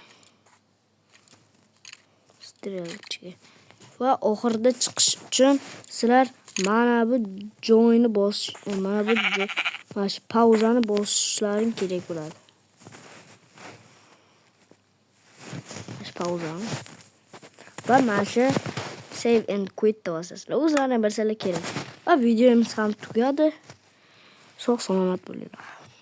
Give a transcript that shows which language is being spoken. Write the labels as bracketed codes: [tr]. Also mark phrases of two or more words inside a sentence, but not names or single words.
[uz] Va oxirida chiqish uchun sizlar mana bu joyni bosish, mana bu pauzani bosishlaring kerak bo'ladi. Pauzani. Va mana shu [en] save and quit [uz] bosasizlar. O'zlaringiz bilsanglar kerak. Va videomiz ham tugadi. Sog' salomat bo'linglar.